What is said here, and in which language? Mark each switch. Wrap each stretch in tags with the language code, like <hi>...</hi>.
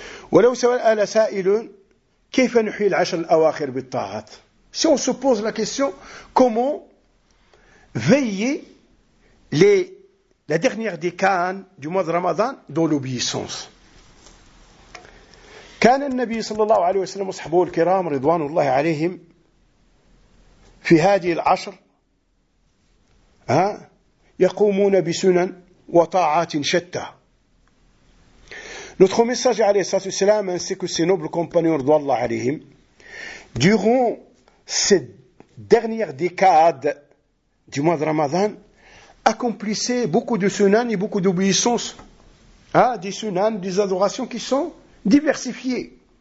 <fr>Si on se pose la question, comment veiller la dernière décade du mois de Ramadan dans l'obéissance?</fr> <ar>كان النبي صلى الله عليه وسلم وصحبه الكرام رضوان الله عليهم في هذه العشر يقومون بسنن وطاعات شتى.</ar> <fr>Notre message</fr> <ar>عليه الصلاة والسلام</ar> <fr>ainsi que ses nobles compagnons</fr> <ar>رضوان الله عليهم</ar> <fr>durant cette dernière décade du mois de Ramadan accomplissaient beaucoup de sunan et beaucoup d'obéissances, des sunan, des adorations qui sont diversifiées.</fr>